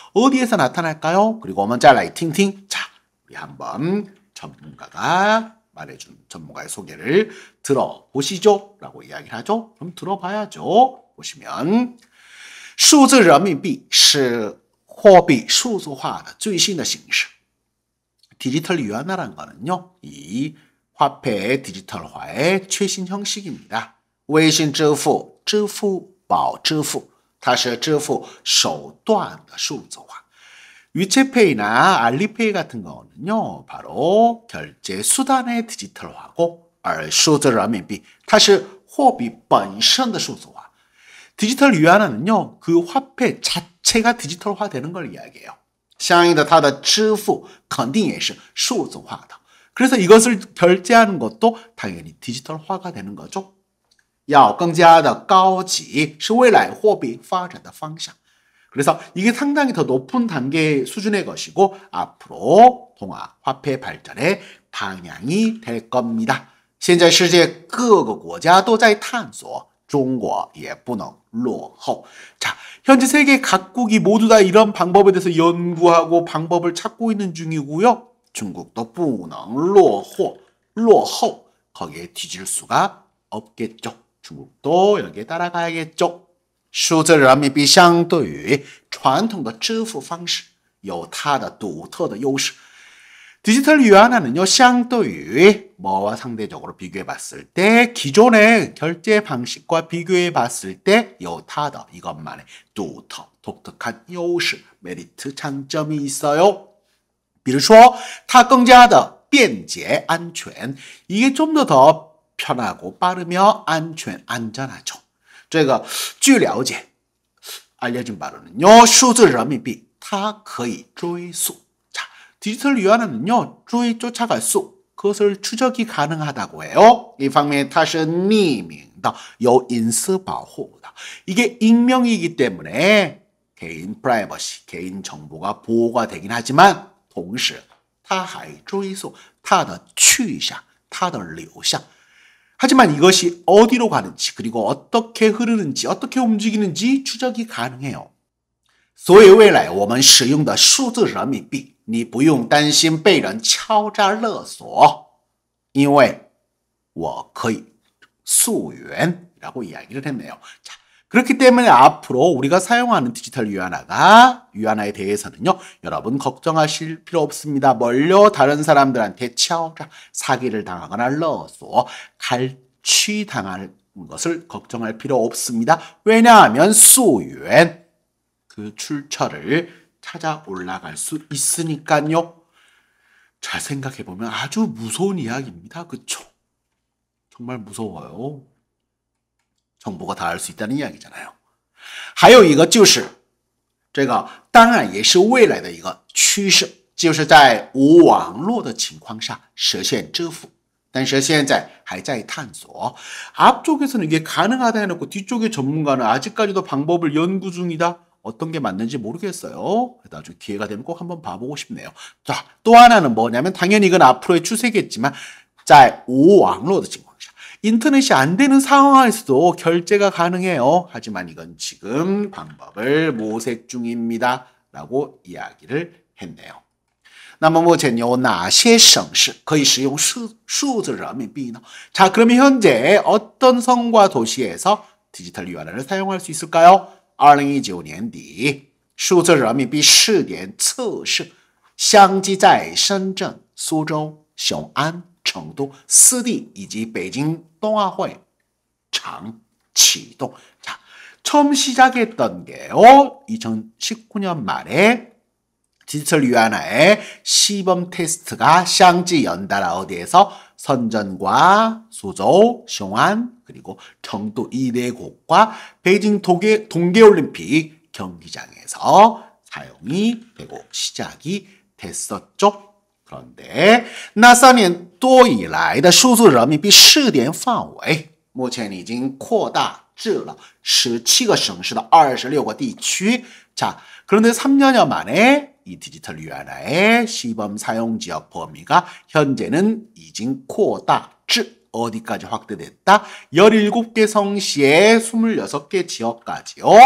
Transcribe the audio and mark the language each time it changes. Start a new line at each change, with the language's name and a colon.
Korean: 어디에서 나타날까요? 그리고
Chinese: 我们再来听听.
Korean: 자, 우리 한번 전문가가 말해준 전문가의 소개를 들어보시죠. 라고 이야기를 하죠. 그럼 들어봐야죠. 보시면
Chinese: 数字人民币是货币数字化的最新的形式.
Korean: 디지털 위안화란 거는요. 이 화폐의 디지털화의 최신 형식입니다.
Chinese: 微信支付、支付宝支付它是支付手段的数字化.
Korean: 위챗페이나 알리페이 같은 거는요. 바로 결제 수단의 디지털화고
Chinese: 而数字人民币它是货币本身的数字化.
Korean: 디지털 위안화는요, 그 화폐 자체가 디지털화 되는 걸 이야기해요.
Chinese: 相应的它的支付肯定也是数字化的.
Korean: 그래서 이것을 결제하는 것도 당연히 디지털화가 되는 거죠.
Chinese: 要更加的高级是未来货币发展的方向.
Korean: 그래서 이게 상당히 더 높은 단계 수준의 것이고 앞으로 통화 화폐 발전의 방향이 될 겁니다.
Chinese: 现在世界各个国家都在探索，中国也不能落后.
Korean: 자, 현재 세계 각국이 모두 다 이런 방법에 대해서 연구하고 방법을 찾고 있는 중이고요. 중국도
Chinese: 不能落后,
Korean: 거기에 뒤질 수가 없겠죠. 중국도 여기에 따라가야겠죠.
Chinese: 数字人民币相对于传统的支付方式有它的独特的优势.
Korean: 디지털 위안화는요,
Chinese: 相对于
Korean: 뭐와 상대적으로 비교해 봤을 때 기존의 결제 방식과 비교해 봤을 때
Chinese: 有它的
Korean: 이것만의 독특한
Chinese: 优势
Korean: 메리트 장점이 있어요.
Chinese: 比如说它更加的便捷安全,
Korean: 이게 좀 더 편하고 빠르며 안전하죠.
Chinese: 这个据了解
Korean: 알려진 바로는요,
Chinese: 数字人民币它可以追溯.
Korean: 자, 디지털 위안화는요, 쫓아갈 수, 그것을 추적이 가능하다고 해요.
Chinese: 이方面它是匿名的, 有隐私保护的.
Korean: 이게 익명이기 때문에 개인 프라이버시, 개인 정보가 보호가 되긴 하지만
Chinese: 同时它还追溯它的去向, 它的流向.
Korean: 하지만 이것이 어디로 가는지 그리고 어떻게 흐르는지 어떻게 움직이는지 추적이 가능해요.
Chinese: 所以未来我们使用的数字人民币你不用担心被人敲诈勒索因为我可以溯源
Korean: 라고 이야기를 했네요. 자, 그렇기 때문에 앞으로 우리가 사용하는 디지털 위안화에 대해서는요, 여러분 걱정하실 필요 없습니다. 뭘요? 다른 사람들한테敲诈, 사기를 당하거나勒索, 갈취당할 것을 걱정할 필요 없습니다. 왜냐하면 溯源, 그 출처를 찾아 올라갈 수 있으니까요. 잘 생각해보면 아주 무서운 이야기입니다. 그쵸? 정말 무서워요. 정보가 다 알 수 있다는 이야기잖아요.
Chinese: 还有一个就是这个当然也是未来的一个趋势就是在无网络的情况下实现支付但是现在还在探索
Korean: 앞쪽에서는 이게 가능하다 해놓고 뒤쪽의 전문가는 아직까지도 방법을 연구 중이다. 어떤 게 맞는지 모르겠어요. 나중에 기회가 되면 꼭 한번 봐보고 싶네요. 자, 또 하나는 뭐냐면 당연히 이건 앞으로의 추세겠지만
Chinese: 在无网络的情况下
Korean: 인터넷이 안 되는 상황에서도 결제가 가능해요. 하지만 이건 지금 방법을 모색 중입니다. 라고 이야기를 했네요.
Chinese: 那么目前有哪些省市可以使用数字人民币呢?
Korean: 자, 그러면 현재 어떤 성과 도시에서 디지털 위안화를 사용할 수 있을까요?
Chinese: 2019年底数字人民币试点测试相继在深圳、苏州、雄安、成都4地以及北京冬奥会场启动.
Korean: 자, 처음 시작했던 게요. 2019년 말에 디지털 위안화의 시범 테스트가 샹지 연달아 어디에서 선전과 수조,雄安 그리고 청도 이 네 곳과 베이징 동계올림픽 경기장에서 사용이 되고 시작이 됐었죠. 그런데
Chinese: 那3年多以来的数字人民币试点范围目前已经扩大至了17个省市的26个地区.
Korean: 자, 그런데 3년여 만에 이 디지털 위안화의 시범 사용 지역 범위가 현재는 이진
Chinese: 扩大至
Korean: 어디까지 확대됐다? 17개 성시에 26개 지역까지요.